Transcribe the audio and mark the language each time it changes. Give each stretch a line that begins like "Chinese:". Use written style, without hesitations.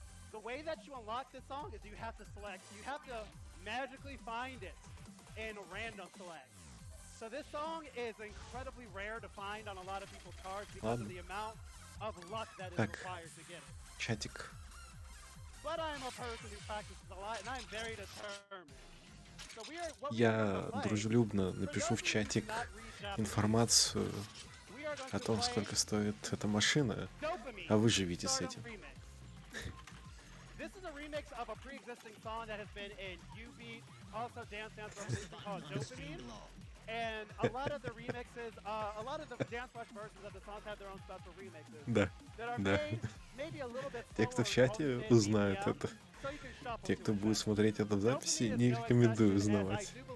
English: The way that you unlock this song is you have to magically find it in a random select. So this song is incredibly rare to find on a lot of people's cards because of the amount of luck that is required to get it.
Russian: Чатик.
English: But I'm a person who practices a lot, and I'm very determined.
Russian: Я дружелюбно напишу в чатик информацию о том, сколько стоит эта машина, а вы живите с этим.
English: This is a remix of a pre-existing song that has been in UB, also Dance Rush called Dopamine. And a lot of the remixes, a lot of the DanceRush versions of the songs have their own special remixes.
Russian: Да, да. Те, кто в чате, узнают это. Те, кто будет смотреть это в записи, не рекомендую узнавать.